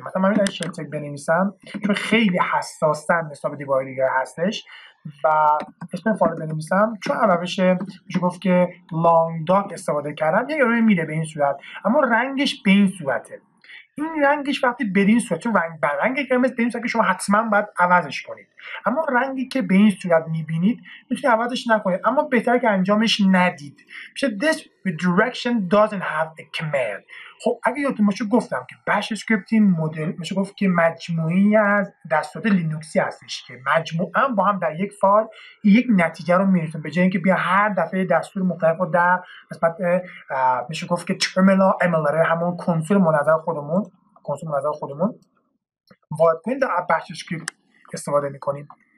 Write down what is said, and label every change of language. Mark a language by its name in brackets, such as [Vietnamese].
[Persian] مثلا من اگه شل چک بنویسم چون خیلی حساس‌تر نسبت به دیباگ دیگه هستش و اسم فایل بنویسم، چون روش میشه گفت که لانگ داک استفاده کردم، یه اروری میده به این صورت، اما رنگش به این صورته. این رنگش وقتی به این صورت، چون رنگ قرمز به این صورت که شما حتما باید عوضش کنید، اما رنگی که به این صورت میبینید میتونید عوضش نکنید، اما بهتره که انجامش ندید. میشه [English] this redirection doesn't have a command. [Persian] خب اگه یادتون باشه گفتم که بش اسکریپتینگ مدل میشه گفت که مجموعی از دستورات لینوکسی هستش که مجموعاً با هم در یک فایل یک نتیجه رو میرسون، به جای اینکه بیا هر دفعه دستور مختلف رو در نسبت میشه گفت که ترمینال امولاتور همون کنسول منظر خودمون وارد کنیم در بش اسکریپت استفاده میکنیم.